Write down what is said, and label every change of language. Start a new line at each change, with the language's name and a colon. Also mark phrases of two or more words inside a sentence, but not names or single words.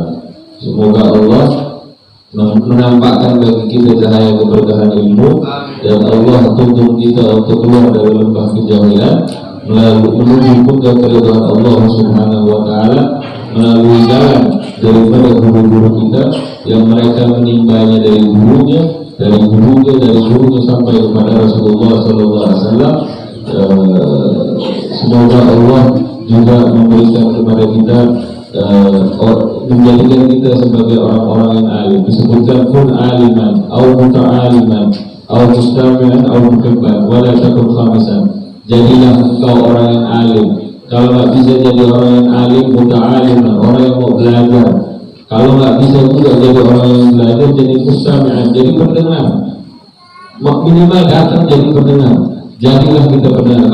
Indonesian: Semoga Allah menampakkan bagi kita cahaya keberkahan ilmu, dan Allah tuntun kita untuk keluar dari lembah kejahilan menuju ke keridhaan Allah
Arabic: سبحانه وتعالى
Indonesian: melalui jalan daripada guru-guru kita yang mereka menimbanya dari gurunya sampai kepada Rasulullah
Arabic: صلى الله عليه وسلم.
Indonesian: Semoga Allah juga memberikan kepada kita menjadikan kita sebagai orang-orang yang alim. Disebutkan pun aliman,
Arabic: أو متعلما، أو مستمعا، أو محبا، ولا تكن خامسا.
Indonesian: Jadilah engkau orang yang alim. Kalau nggak bisa jadi orang yang alim, muta'aliman, orang yang mau belajar. Kalau nggak bisa juga jadi orang yang belajar, jadi mustami'an, jadi pendengar. Minimal datang jadi pendengar. Jadilah kita pendengar.